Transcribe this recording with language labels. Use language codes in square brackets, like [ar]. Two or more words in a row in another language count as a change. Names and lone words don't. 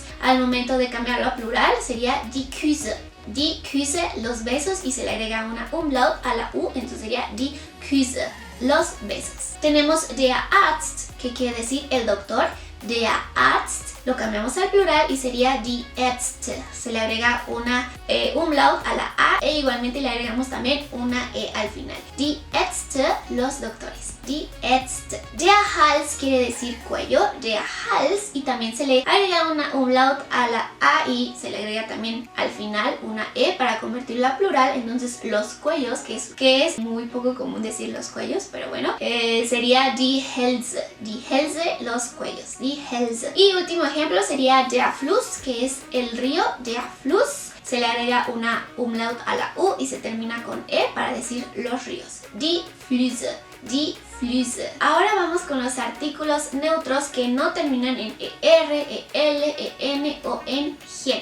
[es] Al momento de cambiarlo a plural sería [de] die Küsse. Die Küsse, [es] los besos, y se le agrega una umlaut a la U, entonces sería [de] die Küsse, [es] los besos. Tenemos [de] der Arzt, [es] que quiere decir el doctor. [de] Der Arzt, [es] lo cambiamos al plural y sería [de] die Ärzte. [es] Se le agrega una umlaut a la A e igualmente le agregamos también una E al final. [de] Die Ärzte, [es] los doctores. [de] Die Ärzte. Der Hals [es] quiere decir cuello, [de] der Hals, [es] y también se le agrega una umlaut a la A y se le agrega también al final una E para convertirla a plural. Entonces los cuellos, que es muy poco común decir los cuellos, pero bueno, sería [de] die Hälse. Die Hälse, [es] los cuellos. [de] Die Hälse. [es] Y último ejemplo sería [de] der Fluss, [es] que es el río, [de] der Fluss. [es] Se le agrega una umlaut a la U y se termina con E para decir los ríos. [de] Die Flüsse. Die Flüsse. [es] Ahora vamos con los artículos neutros que no terminan en ER, EL, EN o en gen.